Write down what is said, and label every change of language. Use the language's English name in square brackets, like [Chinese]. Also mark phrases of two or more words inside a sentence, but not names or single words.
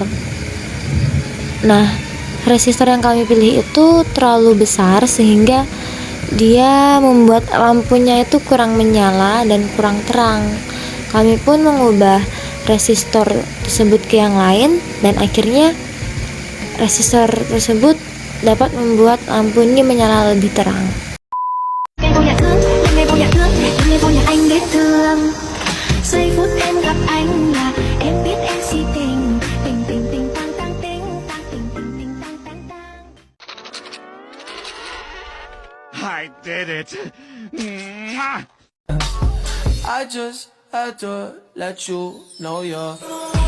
[Indonesian] Nah, resistor yang kami pilih itu terlalu besar sehingga dia membuat lampunya itu kurang menyala dan kurang terang. Kami pun mengubah resistor tersebut ke yang lain dan akhirnya resistor tersebut dapat membuat lampu ini menyala lebih terang. [Vietnamese] Ngày vô nhà thương, ngày vô nhà thương, ngày vô nhà anh biết thương. Giây phút em gặp anh là em biết em si tình, tình tình tình tang tang tình, tang tình tình tình tang tang tang. [English] I did it. Mwah! I just had to let you know you're